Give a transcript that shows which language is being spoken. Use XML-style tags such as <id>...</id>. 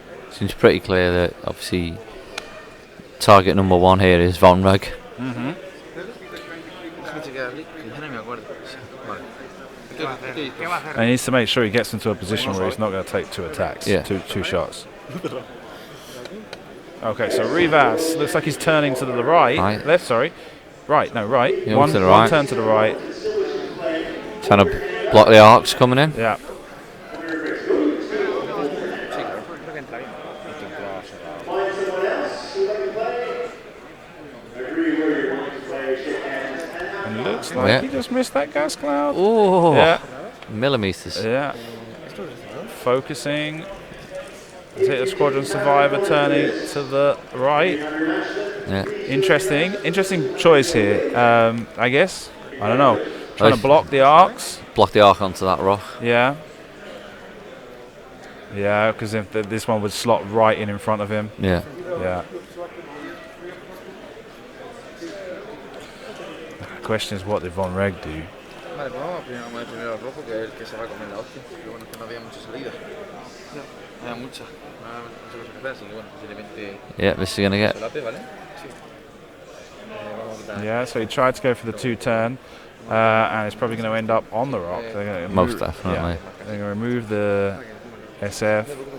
<en>Seems pretty clear that obviously target number 1 here is Von Reg. Mm-hmm.</en> <es>Déjame chequear, que ya no me acuerdo. Vale. ¿Qué va a hacer? ¿Qué va a hacer?</es> <en>And he needs to make sure he gets into a position where he's not going to take 2 attacks, Yeah. two shots. Okay, so Rivas looks like he's turning to the right. Left, sorry. Right, no, right. Yeah, One to the right. turn to the right. Trying to block the arcs coming in. Yeah. And looks like he just missed that gas cloud. Oh, yeah. Millimeters. Yeah. Focusing. Hit the Squadron Survivor turning to the right. Yeah. Interesting choice here. I guess. I don't know. Trying to block the arcs. Block the arc onto that rock. Yeah. Yeah, because if this one would slot right in front of him. Yeah. Yeah. The question is, what did Von Reg do?</en> <es>Vale, pues vamos primero al rojo, que es el que se va a comer la hostia. Pero bueno, es que no había mucha salida. No había mucha. No había muchas cosas que hacer, así que bueno, posiblemente.</es> <en>Yeah, this is going to get.</en> <es>Solape, ¿vale? Sí.</es> <en>Yeah, so he tried to go for the 2-turn, and it's probably going to end up on the rock. They're gonna Most definitely. Yeah, they're going to remove the SF.</en>